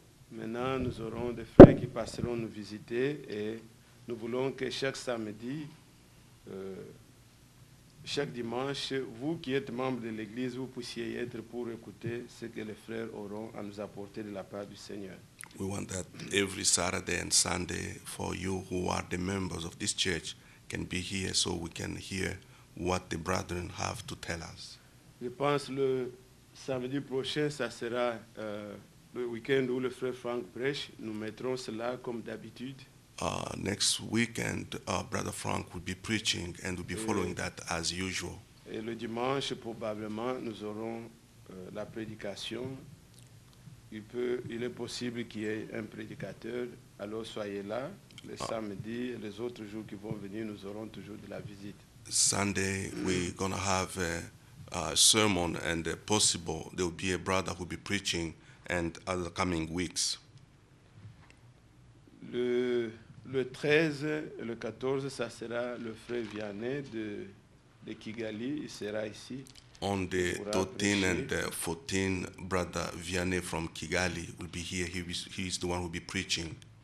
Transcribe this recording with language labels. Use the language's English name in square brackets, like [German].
[French] Maintenant, nous aurons des frères qui passeront nous visiter et nous voulons que chaque samedi, chaque dimanche, vous qui êtes membres de l'Église, vous puissiez être pour écouter ce que les frères auront à nous apporter de la part du Seigneur. [English] We want that every Saturday and Sunday for you who are the members of this church can be here so we can hear what the brethren have to tell us. [French] Je pense le samedi prochain, ça sera le week-end où le frère Frank prêche. Nous mettrons cela comme d'habitude. [English] Next weekend, Brother Frank will be preaching and will be following that as usual. [French] Et le dimanche, probablement, nous aurons la prédication. Il est possible qu'il y ait un prédicateur, alors soyez là. Le samedi et les autres jours qui vont venir, nous aurons toujours de la visite. [English] Sunday, we're going to have a sermon and possible there will be a brother who will be preaching and other coming weeks. [French] Le 13 et le 14, ça sera le frère Vianney de Kigali, il sera ici. [English] On the 13 and 14, Brother Vianney from Kigali will be here. He is the one who will be preaching.